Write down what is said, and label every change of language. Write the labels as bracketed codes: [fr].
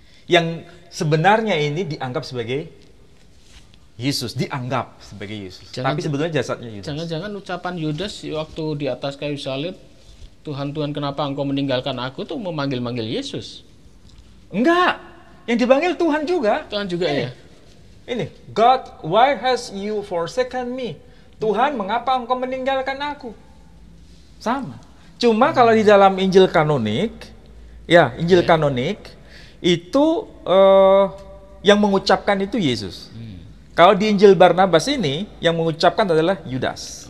[id] Yang sebenarnya ini dianggap sebagai Yesus, dianggap sebagai Yesus. Tapi sebetulnya jasadnya Yudas. Jangan-jangan ucapan Yudas waktu di atas kayu salib, Tuhan, Tuhan, kenapa engkau meninggalkan aku, tuh memanggil-manggil Yesus? Enggak, yang dipanggil Tuhan juga. Tuhan juga ya? [en] Ini, God, why has you forsaken me? [id] Tuhan, mengapa engkau meninggalkan aku? Sama. Cuma kalau di dalam Injil kanonik, Injil kanonik, itu yang mengucapkan itu Yesus. Kalau di Injil Barnabas ini, yang mengucapkan adalah Yudas.